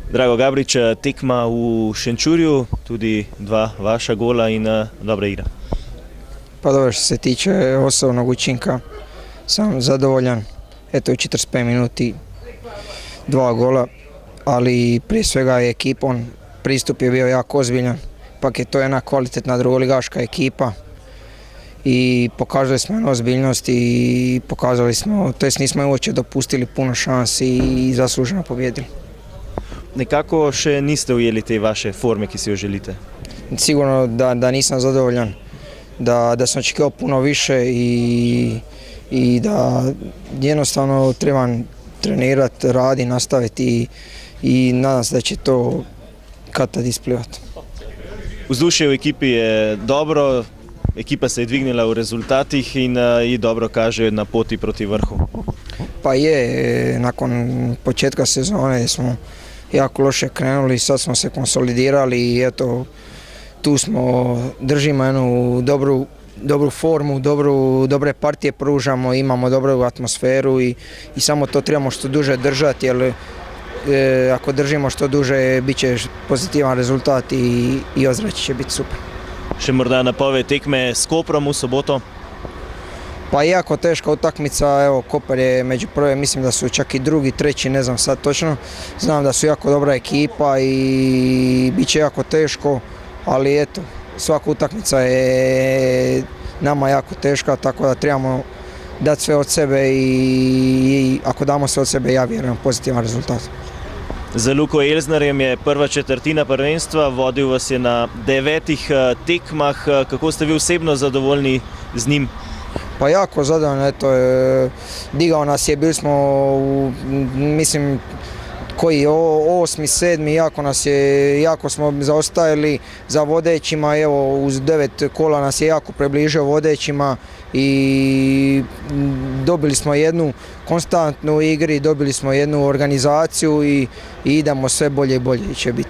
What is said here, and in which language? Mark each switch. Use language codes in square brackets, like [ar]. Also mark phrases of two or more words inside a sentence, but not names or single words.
[sl] Drago Gabrič, tekma v Šenčurju, tudi dva vaša gola in dobra igra. [hr] Pa dobro, što se tiče osobnog učinka, sam zadovoljan. Eto, u 45 minuti 2 gola, ali prije svega je ekipon, pristup je bio jako ozbiljan. Pak je to jedna kvalitetna drugoligaška ekipa i pokazali smo jednu ozbiljnost i pokazali smo, to jest nismo uopće dopustili puno šansi i zasluženo pobjedili. [sl] Nekako še niste ujeli te vaše forme, ki si jo želite? [hr] Sigurno da nisam zadovoljan, da sam očekivao puno više i da jednostavno trebam trenirati, raditi, nastaviti i nadam se da će to kad tad isplivati. [sl] Vzdušje v ekipi je dobro, ekipa se je dvignila v rezultatih in ji dobro kaže na poti proti vrhu. [hr] Pa je, nakon početka sezone smo jako loše krenuli, sad smo se konsolidirali i eto, tu smo, držimo jednu dobru formu, dobre partije pružamo, imamo dobru atmosferu i samo to trebamo što duže držati, jer ako držimo što duže bit će pozitivan rezultat i ozračje će biti super. [sl] Še morda napoved tekme s Koprom v soboto? [hr] Pa jako teška utakmica, evo Koper je među prve, mislim da su čak i drugi, treći, ne znam sad točno. Znam da su jako dobra ekipa i bit će jako teško, ali eto, svaka utakmica je nama jako teška, tako da trebamo dati sve od sebe i ako damo sve od sebe, ja vjerujem pozitivan rezultat. [sl] Za Luko Elznarjem je prva četrtina prvenstva, vodil vas je na 9 tekmah. Kako ste vi osebno zadovoljni z njim? [hr] Pa jako zadovoljno, eto, digao nas je, bili smo, mislim, koji 8., 7. jako smo zaostajali za vodećima, evo uz 9 kola nas je jako približio vodećima i dobili smo jednu konstantnu igri, dobili smo jednu organizaciju i idemo sve bolje i bolje će biti.